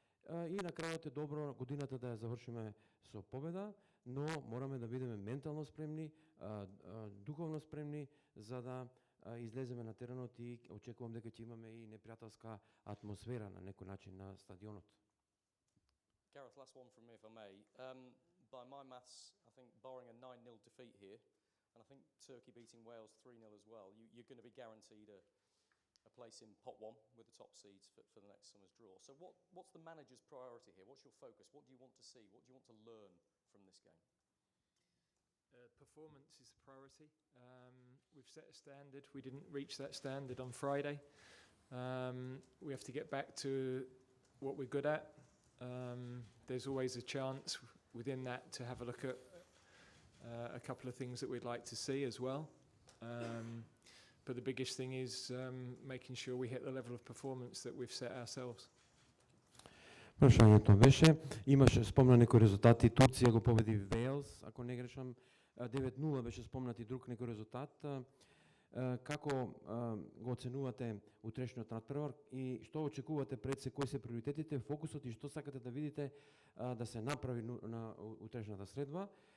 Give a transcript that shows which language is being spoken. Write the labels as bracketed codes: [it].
[mk] И на крајот е добро годината да ја завршиме со победа, но мораме да бидеме ментално спремни, духовно спремни, за да излеземе на теренот и очекувам дека ќе имаме и непријателска атмосфера на некој начин на стадионот. [en] Gareth, last one from me if I may. By my maths, I think barring a 9-0 defeat here, and I think Turkey beating Wales 3-0 as well, you're going to be guaranteed a place in pot 1 with the top seeds for the next summer's draw. So what's the manager's priority here? What's your focus? What do you want to see? What do you want to learn from this game? Performance is the priority. We've set a standard. We didn't reach that standard on Friday. We have to get back to what we're good at. There's always a chance within that to have a look at a couple of things that we'd like to see as well. But the biggest thing is making sure we hit the level of performance that we've set ourselves. [mk] Прашањето беше, имаше спомна некои резултати, Турција го победи Вейлс, ако не грешам, 9-0 беше спомнат и друг некој резултат. Како го оценувате утрешниот надпревар и што очекувате пред се, кои се приоритетите, фокусот и што сакате да видите да се направи на утрешната средба?